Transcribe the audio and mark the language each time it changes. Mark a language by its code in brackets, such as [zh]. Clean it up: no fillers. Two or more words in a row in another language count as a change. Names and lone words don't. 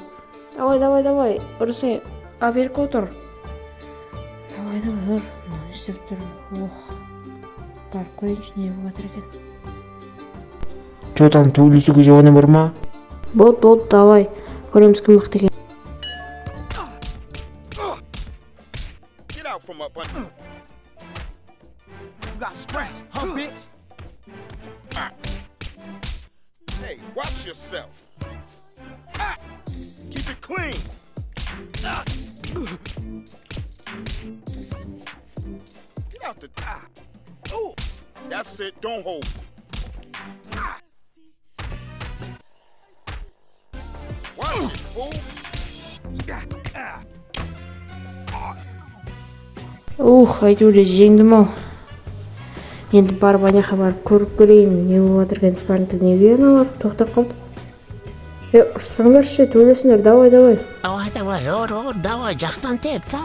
[kk] Давай, ұрысай. Берік отыр. Давай, ұр. Істеп тұр. Барып көрейінші, не болып жатыр екен. [ru] Че там, [kk] төбелесуге жауабың бар ма? Болды, давай. Көреміз кім мықты екен. [en] Get out from up under. You got scratched, huh, bitch? Hey, watch yourself. Keep it clean. Get out the top. Oh, that's it. Don't hold. Watch it, fool. [kk] Әйтеуір жеңдім ау. Енді барып аняқа барып көріп көрейін, не болып жатыр екен. Спаррингті неге аналар тоқтап қалды? Ұрсаңдаршы, төбелесіңдер, давай. Давай, ор, давай, жақтан теп, та.